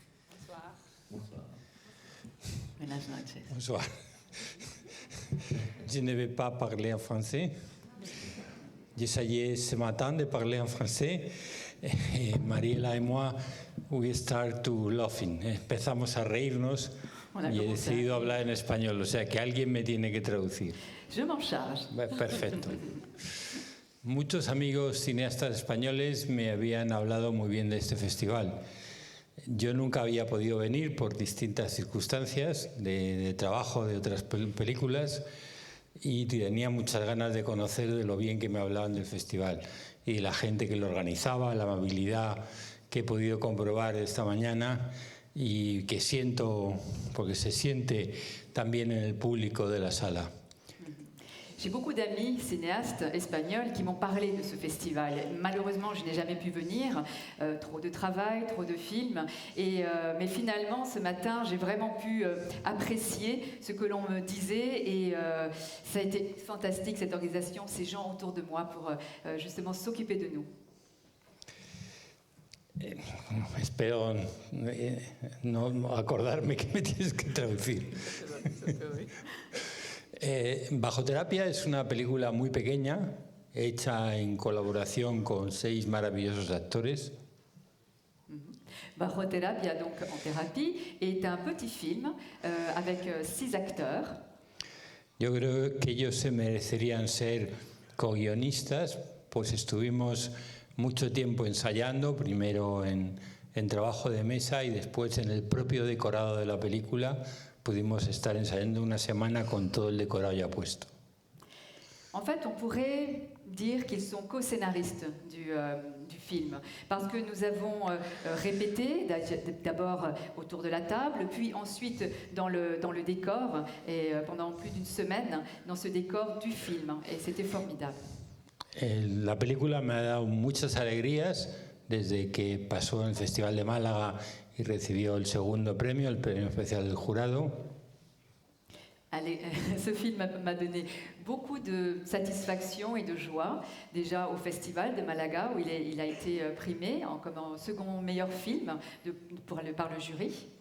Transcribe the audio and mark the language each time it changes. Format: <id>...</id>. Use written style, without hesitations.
<fr>Bonsoir. Bonsoir.</fr> <es>Buenas noches.</es> <fr>Bonsoir. Je ne vais pas parler en français. J'essayais ce matin de parler en français et Mariela y moi,</fr> <en>we start to laughing.</en> <es>Empezamos a reírnos y he decidido hablar en español, o sea que alguien me tiene que traducir.</es> <fr>Je m'en charge.</fr> <es>Perfecto. Muchos amigos cineastas españoles me habían hablado muy bien de este festival. Yo nunca había podido venir por distintas circunstancias de trabajo de otras películas y tenía muchas ganas de conocer de lo bien que me hablaban del festival y de la gente que lo organizaba, la amabilidad que he podido comprobar esta mañana y que siento, porque se siente también en el público de la sala.</es> <fr>J'ai beaucoup d'amis cinéastes espagnols qui m'ont parlé de ce festival. Malheureusement, je n'ai jamais pu venir, trop de travail, trop de films. Mais finalement, ce matin, j'ai vraiment pu apprécier ce que l'on me disait. Et ça a été fantastique, cette organisation, ces gens autour de moi pour justement s'occuper de nous.</fr> <es>Espero no acordarme que me tienes que traducir. Bajoterapia es una película muy pequeña, hecha en colaboración con 6 maravillosos actores.</es> <fr>Bajoterapia, donc en thérapie, est un petit film avec 6 acteurs.</fr> <es>Yo creo que ellos se merecerían ser co-guionistas, pues estuvimos mucho tiempo ensayando, primero en trabajo de mesa y después en el propio decorado de la película. Pudimos estar ensayando una semana con todo el decorado ya puesto.</es> <fr>En fait, on pourrait dire qu'ils sont co-scénaristes du film, parce que nous avons répété d'abord autour de la table, puis ensuite dans le décor, et pendant plus d'une semaine dans ce décor du film, et c'était formidable.</fr> <es>La película me ha dado muchas alegrías desde que pasó en el Festival de Málaga y recibió el segundo premio, el premio especial del jurado.</es> <fr>Ce film m'a donné beaucoup de satisfaction et de joie, déjà au Festival de Malaga, où il a été primé comme un second meilleur film par le jury.</fr>